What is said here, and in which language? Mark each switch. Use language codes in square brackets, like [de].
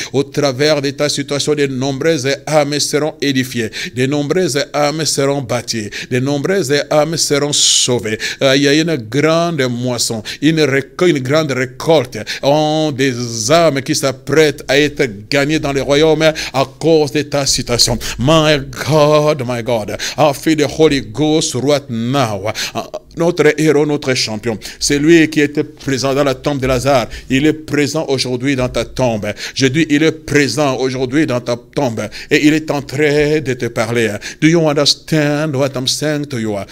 [fr] Au travers de ta situation, de nombreuses âmes seront édifiées, de nombreuses âmes seront bâties, de nombreuses âmes seront sauvées. Il y a une grande moisson, une grande récolte, des âmes qui s'apprêtent à être gagnées dans le royaume à cause de ta situation. [en] My God, I feel the Holy Ghost right now. [fr] Notre héros, notre champion, c'est lui qui était présent dans la tombe de Lazare. Il est présent aujourd'hui dans ta tombe. Je dis, il est présent aujourd'hui dans ta tombe. Et il est en train de te parler. [en] Do you understand what I'm saying to you?